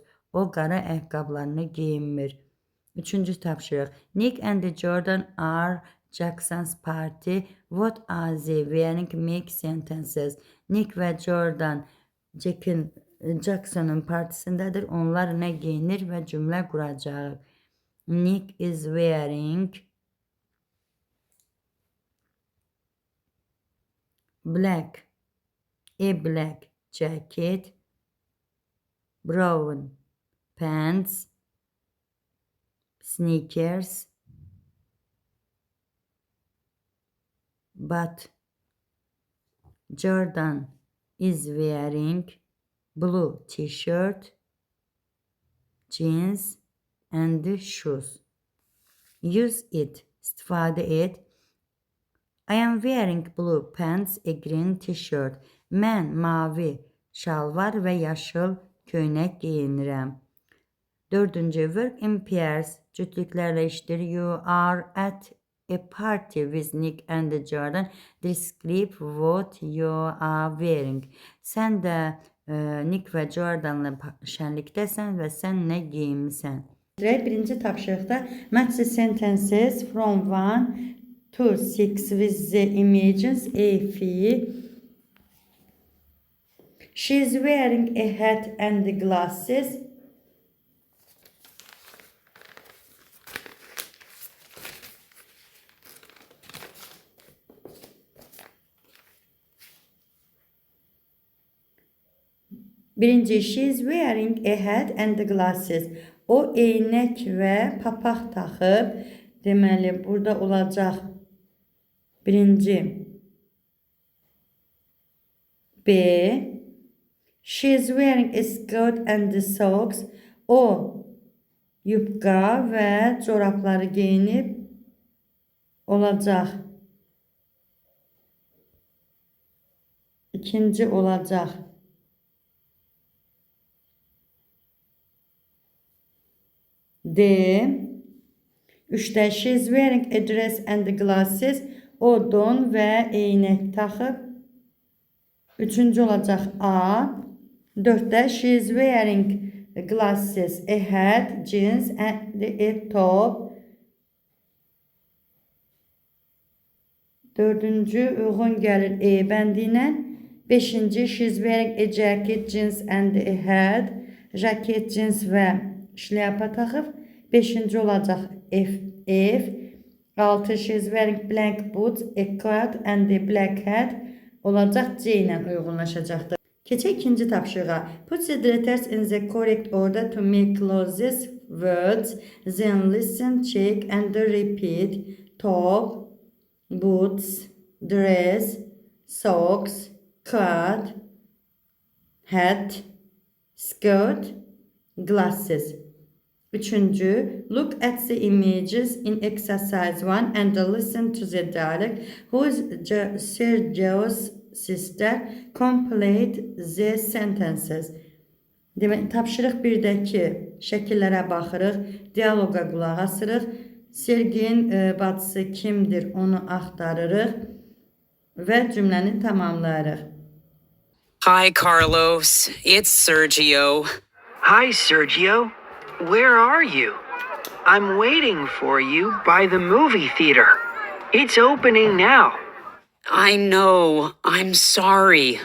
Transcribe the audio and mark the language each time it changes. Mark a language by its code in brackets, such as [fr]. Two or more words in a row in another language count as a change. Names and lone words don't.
[az] O qara ayaqqabılarını giyinmir. Üçüncü tapşırıq. [en] Nick and Jordan are Jackson's party. What are they wearing? Make sentences. [az] Nick ve Jordan Jack'in Jackson'un partisindədir. Onlar nə geyinir və cümlə quracaq. [en] Nick is wearing a black jacket, brown pants, sneakers, but Jordan is wearing blue t-shirt, jeans and shoes. Use it. [az] İstifadə et. [en] I am wearing blue pants, a green t-shirt. [az] Mən mavi şalvar və yaşıl köynək geyinirəm. [en] 4-cü work in pairs. [az] Cütlüklərlə işdir. [en] You are at a party with Nick and Jordan. Describe what you are wearing. [az] Sən də Nick və Jordanla şənlikdəsən və sən nə geyinmisən? Birinci tapşırıqda [en] match the sentences from 1 to 6 with the images A. She is wearing a hat and glasses. Birinci, she is wearing a hat and glasses. [az] O eynək və papaq taxıb. Deməli, burada olacaq. Birinci. B. [en] She is wearing a skirt and socks. [az] O yubqa və corabları geyinib olacaq. İkinci olacaq. D. [en] 3-də she is wearing a dress and glasses. [az] O don və eynək taxıb. 3-cü olacaq A. [en] 4-də she is wearing glasses, a hat, jeans and a top. [az] 4-cü uyğun gəlir E bəndinə. [en] 5-ci she is wearing a jacket, jeans and a hat. [az] Jaket, jeans və şlyapa taxıb. 5-ci olacaq F. [en] 6 she is wearing black boots, a coat and a black hat [az] olacaq C ilə uyğunlaşacaqdır. Keçək ikinci tapşırığa. [en] Put the letters in the correct order to make closest words. Then listen, check and repeat. Top, boots, dress, socks, coat, hat, skirt, glasses. 3. Look at the images in exercise 1 and listen to the dialogue. Who is Sergio's sister? Complete the sentences. [az] Demək, tapşırıq 1-dəki şəkillərə baxırıq, dialoqa qulaq asırıq. Sergeyin bacısı kimdir onu axtarırıq və cümləni tamamlayırıq. [en] Hi, Carlos. It's Sergio. Hi, Sergio. Where are you? I'm waiting for you by the movie theater. It's opening now. I know. I'm sorry.